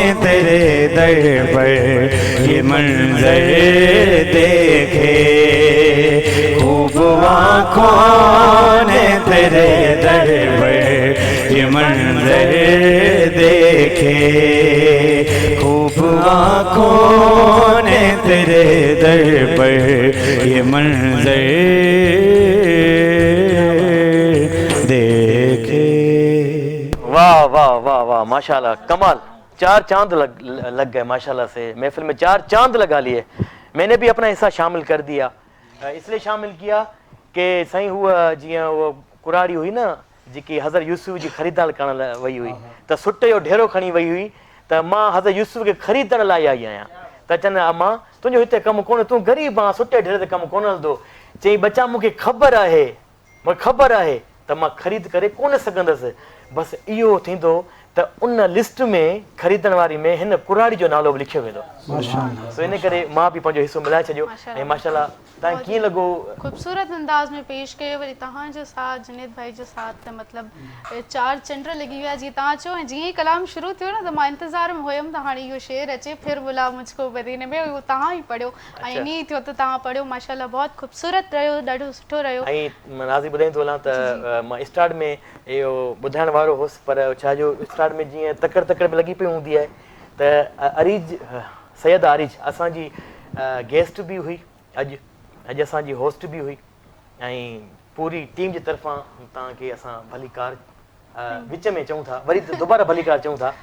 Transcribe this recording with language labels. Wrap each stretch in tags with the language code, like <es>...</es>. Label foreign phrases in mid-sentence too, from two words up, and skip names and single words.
<hi>तेरे दर पर ये मंजर देखे, खूब आँखों ने तेरे दर पर ये मंजर देखे, खूब आँखों ने तेरे दर पर ये मंजर देखे। वाह वाह वाह वाह, माशाल्लाह, कमाल। 4 चांद लग गए माशाल्लाह से, महफिल में 4 चांद लगा लिए। मैंने भी अपना हिस्सा शामिल कर दिया, इसलिए शामिल किया कि</hi> <sd>साईं हुआ जीअं वो कुराड़ी हुई न जेकी हज़रत यूसुफ जी ख़रीदार करण लाइ वई हुई, त सुट जो ढेरो खणी वई हुई, त मां हज़रत यूसुफ खे ख़रीदण लाइ आई आहियां। त चवनि अम्मा तुंहिंजो हिते कमु कोन्हे, तूं ग़रीब आहीं, सुठे ढेरे ते कमु कोन हलंदो। चई बच्चा मूंखे ख़बर आहे, मूंखे ख़बर आहे त मां ख़रीद करे कोन सघंदसि, बसि इहो थींदो त उन लिस्ट में ख़रीदण वारी में हिन कुराड़ी जो नालो बि लिखियो वेंदो। सो इन करे मां बि पंहिंजो हिसो मिलाए छॾियो। ऐं माशाल्लाह तव्हां कीअं लॻो? ख़ूबसूरत अंदाज़ में पेश कयो, वरी तव्हांजो साथ जुनेद भाई जो साथ, त मतिलबु 4 चंड लॻी विया जीअं तव्हां चयो। ऐं जीअं ई कलाम शुरू थियो न त मां इंतज़ार में हुयमि त हाणे इहो शेर अचे,</sd> <hi>फिर बुला मुझको मदीने में,</hi> <sd>उहो तव्हां ई पढ़ियो ऐं ईअं ई थियो त तव्हां पढ़ियो। माशाल्लाह बहुत ख़ूबसूरत रहियो, ॾाढो सुठो रहियो। ऐं नाज़ी ॿुधाईं थो हलां त मां स्टार्ट में इहो ॿुधाइण वारो हुउसि, पर छा जो स्टार्ट में जीअं तकड़ तकड़ में लॻी पई हूंदी आहे त अरीज सैयद आरिज असांजी गेस्ट बि हुई, अॼु असांजी होस्ट बि हुई, ऐं पूरी टीम जी तरफ़ां तव्हांखे असां भलीकार विच में चऊं था, वरी दुबारा भलीकार चऊं था।</sd>